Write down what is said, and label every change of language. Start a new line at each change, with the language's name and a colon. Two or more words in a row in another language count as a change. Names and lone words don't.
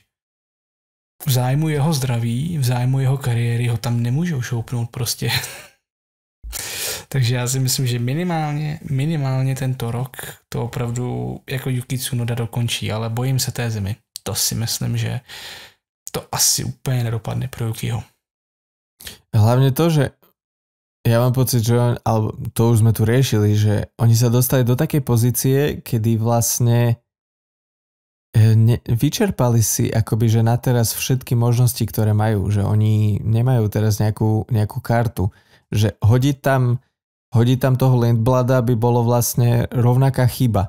Czech: V zájmu jeho zdraví, v zájmu jeho kariéry ho tam nemůžou šoupnout prostě. Takže já si myslím, že minimálně tento rok to opravdu jako Yuki Tsunoda dokončí, ale bojím se té zimy. To si myslím, že to asi úplně nedopadne pro Yukiho.
Slovak: Hlavne to, že ja mám pocit, že alebo to už sme tu riešili, že oni sa dostali do takej pozície, kedy vlastne vyčerpali si akoby, že na teraz všetky možnosti, ktoré majú, že oni nemajú teraz nejakú kartu, že hodiť tam toho Lindblada by bolo vlastne rovnaká chyba.